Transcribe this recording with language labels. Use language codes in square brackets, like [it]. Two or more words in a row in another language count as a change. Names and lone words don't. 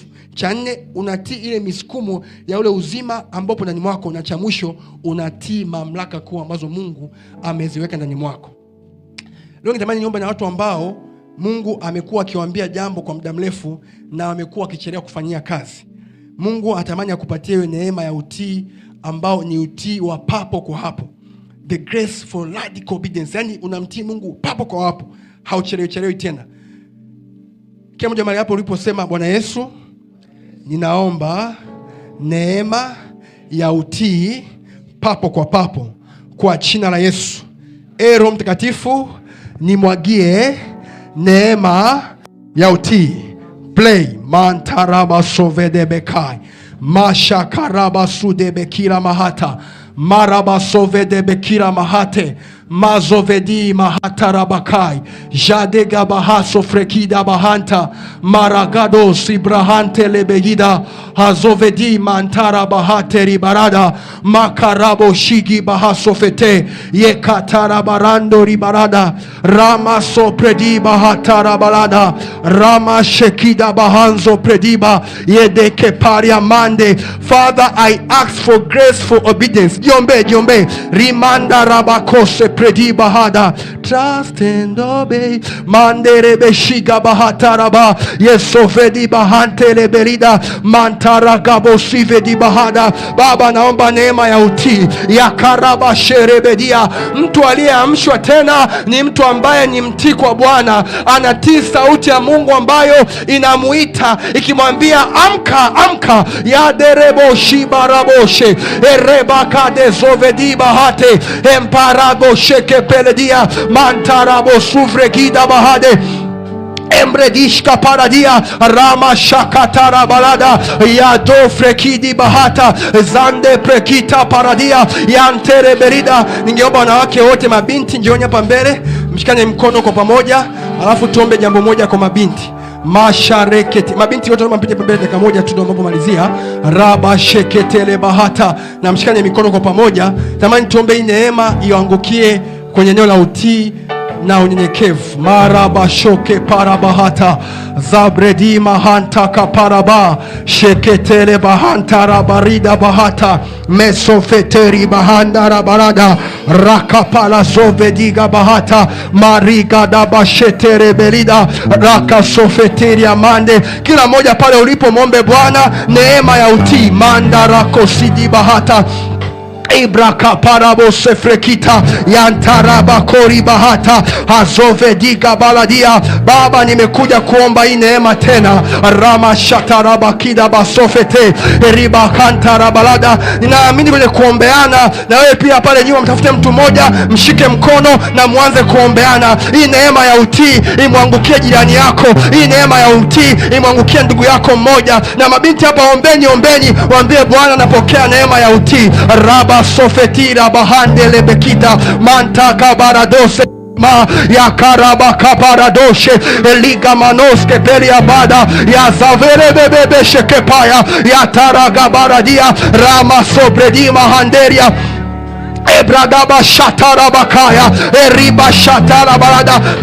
[sw] Cha 4, unatii ile misukumo ya ule uzima ambapo ndani mwako, na cha mwisho, unatii mamlaka kuu ambazo Mungu ameziweka ndani mwako. Leo nitamani niombe na watu ambao Mungu amekuwa akiwaambia jambo kwa muda mrefu na wamekuwa wakichelewa kufanyia kazi. Mungu atamani akupatie wewe neema ya utii ambao ni utii wa papo kwa hapo. [en] The grace for radical obedience. [sw] Yaani unamtii Mungu papo kwa hapo. Hauchelewi tena. Kila mmoja mahali hapo uliposema, Bwana Yesu, ninaomba neema ya utii papo kwa papo kwa jina la Yesu. Roho Mtakatifu, nimwagie neema ya utii. Play. Mantaraba sovedebekai. Masha karaba sudebekira mahata. Maraba sovedebekira mahate. Mazovedi mahatarabakai. Jadega bahaso frekida bahanta. Maragado sibrahante lebegida. Hazovedi mantara bahate ribarada. Makarabo shigi bahaso fete. Yekatara barando ribarada. Rama so predi bahatara balada. Rama shekida bahanzo prediba. Yedeke paria mande. [en] Father, I ask for grace for obedience. Jombe. Rimanda rabakose predi bahada. Trust and obey. Mandere beshiga bahataraba. Yesofedi bahante leberida. Mantara gabo sivedi bahada. [sw] Baba, naomba neema ya utii. Ya karaba sherebedia. Mtu aliyeamshwa tena ni mtu ambaye ni mtii kwa Bwana. Anatii sauti ya Mungu ambayo inamuita ikimwambia amka. Ya derebo shibaraboshe. Ereba kade zovedi bahate. Emparago sheke peledia. Mantarabo suvre gida bahade. Embredishka paradia rama shakatara balada ya dofre kidi bahata zande prekita paradia yantere berida. Ningeomba wanawake wote, mabinti njooni hapa mbele, mshikane mkono kwa pamoja, alafu tuombe jambo moja kwa mabinti. Mashareketi, mabinti wote mpite pembeni dakika moja tu ndio malizia. Raba sheketele bahata, na mshikane mikono kwa pamoja. Tamani tuombe hii neema iangukie kwenye eneo la utii na unyenyekevu. Maraba shoke parabahata zabredi mahanta kaparaba sheketele bahanta rabarida bahata mesofeteri bahanda rabarada rakapala sovediga bahata mariga dabashetere belida rakasofeteri amande. Kila moja pale ulipo muombe Bwana neema ya utii. Mandarako sidi bahata Ibraka parabo sefrekita yantaraba kori bahata azovediga baladia. Baba, nimekuja kuomba hii neema tena. Rama shataraba kida basofete riba kantara balada. Ninaamini kwenye kuombeana, na wewe pia pale nyuma mtafute mtu mmoja, mshike mkono na muanze kuombeana. Hii neema ya utii imwangukie jirani yako. Hii neema ya utii imwangukie ndugu yako mmoja. Na mabinti hapa, ombeni, waambie Bwana, napokea neema ya utii. Raba sofetira bahandele bekita mantaka baradose ma ya karaba kaparadoshe eliga manoske peria bada ya zavere bebebe shekepaya ya taraga baradia rama sobredima handeria Ebradaba shatara bakaya eriba shatara barada.